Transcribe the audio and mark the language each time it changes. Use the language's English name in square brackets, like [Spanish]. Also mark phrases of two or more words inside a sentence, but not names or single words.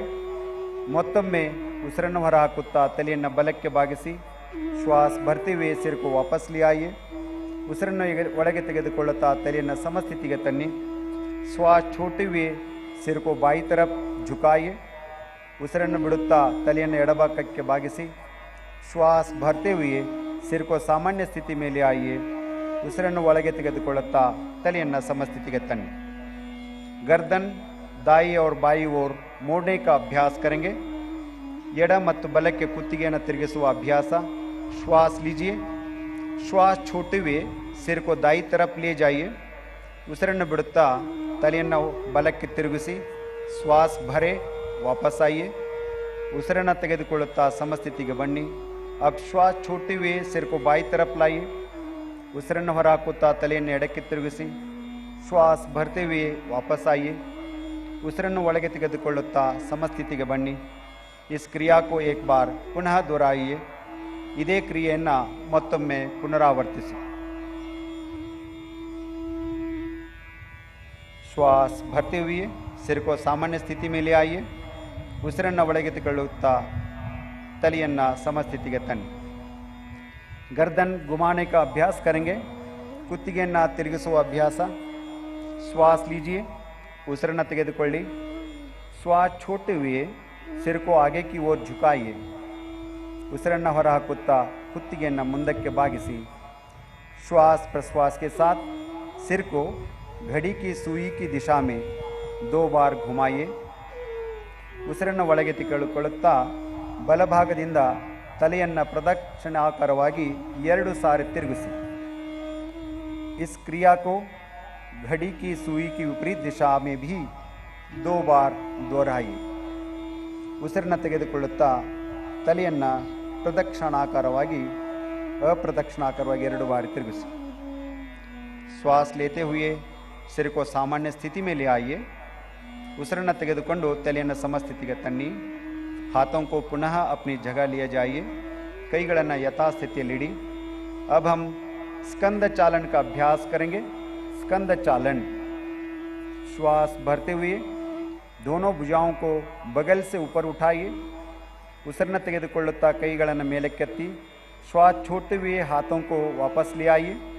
[Kannada] ಮತ್ತೊಮ್ಮೆ ಉಸಿರನ್ನು ಹೊರಹಾಕುತ್ತಾ ತಲೆಯನ್ನು ಬಲಕ್ಕೆ ಬಾಗಿಸಿ। [Hindi] श्वास भरते हुए सिर को वापस ले आइए। [Kannada] उसिरನ್ನು ಒಳಗೆ ತೆಗೆದುಕೊಳ್ಳುತ್ತಾ ತಲೆಯನ್ನು ಸಮಸ್ಥಿತಿಗೆ ತನ್ನಿ। [Hindi] श्वास छोड़ते हुए सिर को बाई तरफ झुकाइए। [Kannada] उसिरನ್ನು ಬಿಡುತ್ತಾ ತಲೆಯನ್ನು ಎಡಭಾಗಕ್ಕೆ ಬಾಗಿಸಿ। [Hindi] श्वास भरते हुए सिर को सामान्य स्थिति में ले आइए। [Kannada] उसिरನ್ನು ಒಳಗೆ ತೆಗೆದುಕೊಳ್ಳುತ್ತಾ ತಲೆಯನ್ನು ಸಮಸ್ಥಿತಿಗೆ ತನ್ನಿ। [Hindi] गर्दन दाई और बाई ओर मोड़ने का अभ्यास करेंगे। [Kannada] ಎಡ ಮತ್ತು ಬಲಕ್ಕೆ ಕುತ್ತಿಗೆಯನ್ನು ತಿರುಗಿಸುವ ಅಭ್ಯಾಸ। [Hindi] श्वास लीजिए। श्वास छोड़ते हुए सिर को दाई तरफ ले जाइए। [Kannada] ಉಸಿರನ್ನು ಬಿಡುತ್ತಾ ತಲೆಯನ್ನು ಬಲಕ್ಕೆ ತಿರುಗಿಸಿ [Hindi] श्वास भरे वापस आइए। [Kannada] ಉಸಿರನ್ನು ತೆಗೆದುಕೊಳ್ಳುತ್ತಾ ಸಮಸ್ಥಿತಿಗೆ ಬನ್ನಿ। [Hindi] अब श्वास छोड़ते हुए सिर को बाई तरफ लाइए। [Kannada] ಉಸಿರನ್ನು ಹೊರಹಾಕುತ್ತಾ ತಲೆಯನ್ನು ಎಡಕ್ಕೆ ತಿರುಗಿಸಿ [Hindi] श्वास भरते हुए वापस आइए। [Kannada] ಉಸಿರನ್ನು ಒಳಗೆ ತೆಗೆದುಕೊಳ್ಳುತ್ತಾ ಸಮಸ್ಥಿತಿಗೆ ಬನ್ನಿ। [Hindi] इस क्रिया को एक बार पुनः दोहराइए। [Kannada] ಇದೇ ಕ್ರಿಯೆಯನ್ನು ಮತ್ತೊಮ್ಮೆ ಪುನರಾವರ್ತಿಸಿ। [Hindi] श्वास भरते हुए सिर को सामान्य स्थिति में ले आइए। [Kannada] ಉಸಿರನ್ನು ಒಳಗೆ ತೆಗೆದುಕೊಳ್ಳುತ್ತಾ ತಲೆಯನ್ನ ಸಮಸ್ಥಿತಿಗೆ ತನ್ನಿ। [Hindi] गर्दन घुमाने का अभ्यास करेंगे। [Kannada] कुत्तिಗೆಯನ್ನ ತಿರುಗಿಸುವ ಅಭ್ಯಾಸ। [Hindi] श्वास लीजिए, [Kannada] ಉಸಿರನ್ನು ತೆಗೆದುಕೊಳ್ಳಿ। [Hindi] श्वास छोड़ते हुए सिर को आगे की ओर झुकाइए। [Kannada] ಉಸಿರನ್ನು ಹೊರಹಾಕುತ್ತಾ ಕುತ್ತಿಗೆಯನ್ನು ಮುಂದಕ್ಕೆ ಬಾಗಿಸಿ। [Hindi] श्वास प्रश्वास के साथ सिर को घड़ी की सुई की दिशा में 2 बार घुमाइए। [Kannada] ಉಸಿರನ್ನು ಒಳಗೆ ತೆಗೆದುಕೊಳ್ಳುತ್ತಾ ಬಲಭಾಗದಿಂದ ತಲೆಯನ್ನು ಪ್ರದಕ್ಷಿಣಾಕಾರವಾಗಿ 2 ಸಾರಿ ತಿರುಗಿಸಿ। [Hindi] इस क्रिया को घड़ी की सुई की विपरीत दिशा में भी 2 बार दोहराइए। [Kannada] ಉಸಿರನ್ನು ತೆಗೆದುಕೊಳ್ಳುತ್ತಾ ತಲೆಯನ್ನು ಪ್ರದಕ್ಷಿಣಾಕಾರವಾಗಿ अप्रदक्षिणाकारವಾಗಿ 2 बार ತಿರುಗಿಸಿ। [Hindi] श्वास लेते हुए सिर को सामान्य स्थिति में ले आइए। [Kannada] ಉಸಿರನ್ನು ತೆಗೆದುಕೊಂಡು ತಲೆಯನ್ನು ಸಮಸ್ಥಿತಿಗೆ ತನ್ನಿ। [Hindi] हाथों को पुनः अपनी जगह लिए जाइए। [Kannada] ಕೈಗಳನ್ನು ಯಥಾಸ್ಥಿತಿಯಲ್ಲಿಡಿ। [Hindi] अब हम स्कंद चालन का अभ्यास करेंगे। स्कंद चालन। श्वास भरते हुए दोनों भुजाओं को बगल से ऊपर उठाइए। [Kannada] ಉಸಿರನ್ನು ತೆಗೆದುಕೊಳ್ಳುತ್ತಾ ಕೈಗಳನ್ನು ಮೇಲಕ್ಕೆತ್ತಿ [Hindi] श्वास छोड़ते हुए हाथों को वापस ले आइए।